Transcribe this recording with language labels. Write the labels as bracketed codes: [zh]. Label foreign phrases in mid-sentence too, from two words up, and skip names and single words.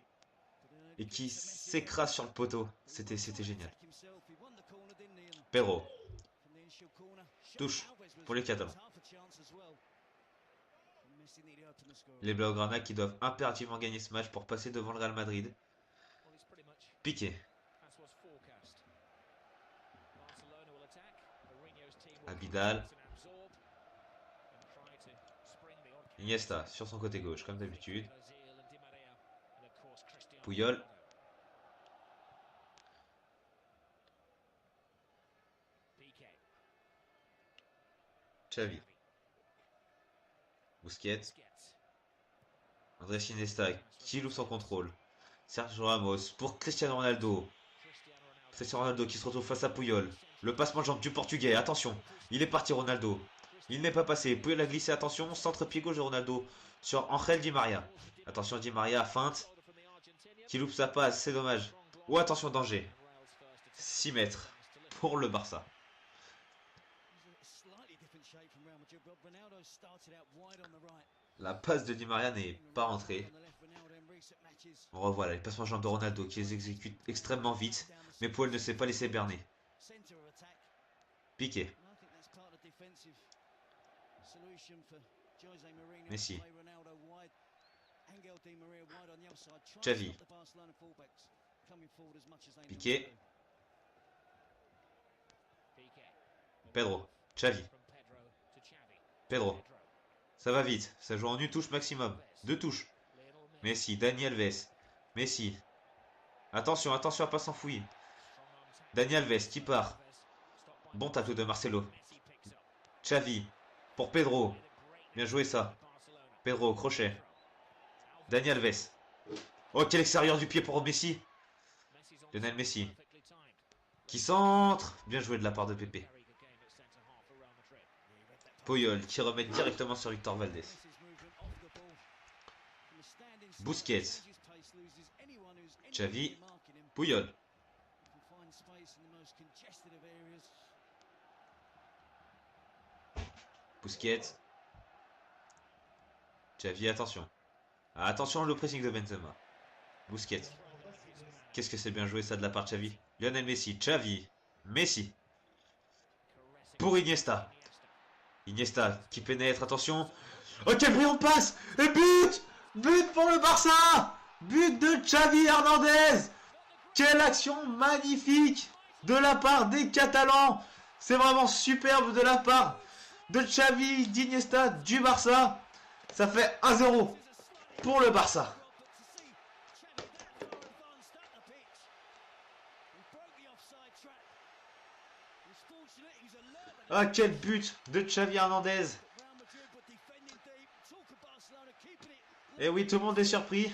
[fr] Et qui s'écrase sur le poteau. C'était génial. Pedro. Touche pour les Catalans. Les Blaugrana qui doivent impérativement gagner ce match pour passer devant le Real Madrid. Piqué. Abidal. Iniesta sur son côté gauche comme d'habitude. Puyol. Xavi. Busquets. Andrés Iniesta qui loupe son contrôle. Sergio Ramos pour Cristiano Ronaldo. Cristiano Ronaldo qui se retrouve face à Puyol. Le passement de jambe du Portugais. Attention. Il est parti Ronaldo. Il n'est pas passé. Puyol a glissé. Attention. Centre pied gauche de Ronaldo. Sur Angel Di Maria. Attention Di Maria. Feinte. Qui loupe sa passe. C'est dommage. Oh attention danger. 6 mètres. Pour le Barça. La passe de Di Maria n'est pas rentrée. On revoit là les passements de jambes de Ronaldo qui les exécute extrêmement vite. Mais Paul ne s'est pas laissé berner. Piqué. Messi. Xavi. Piqué. Pedro. Xavi. Pedro. Ça va vite. Ça joue en une touche maximum. 2 touches. Messi. Dani Alves. Messi. Attention, attention à pas s'enfouir. Dani Alves qui part. Bon tatou de Marcelo. Xavi. Pour Pedro. Bien joué ça. Pedro, crochet. Dani Alves. Oh, quel extérieur du pied pour Messi. Lionel Messi. Qui centre. Bien joué de la part de Pepe. Puyol qui remet directement sur Victor Valdés. Busquets. Xavi. Puyol. Busquets. Xavi, attention. Ah, attention le pressing de Benzema. Busquets. Qu'est-ce que c'est bien joué ça de la part de Xavi. Lionel Messi. Xavi. Messi. Pour Iniesta. Iniesta qui pénètre, attention. Oh, quelle brillante passe. Et but. But pour le Barça. But de Xavi Hernandez. Quelle action magnifique de la part des Catalans. C'est vraiment superbe de la part de Xavi, d'Iniesta, du Barça. Ça fait 1-0 pour le Barça. Ah, quel but de Xavi Hernandez. Et oui, tout le monde est surpris.